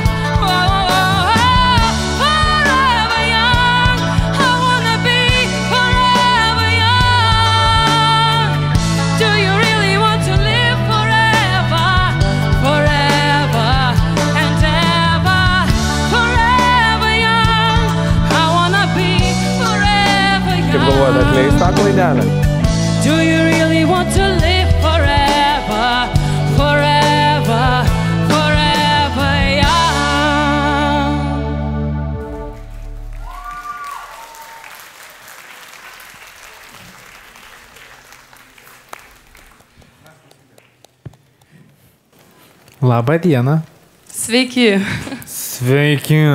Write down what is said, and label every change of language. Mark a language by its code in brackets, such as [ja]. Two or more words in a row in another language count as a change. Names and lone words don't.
[en] Forever young, I wanna be forever young. Do you really want to live forever? Forever and ever. Forever young, I wanna be forever [lt] Kaip galvojate, atleis tą klaidelę? [en] Do you really want to live forever? Forever, forever young. [lt] Labą dieną. Sveiki. Sveiki.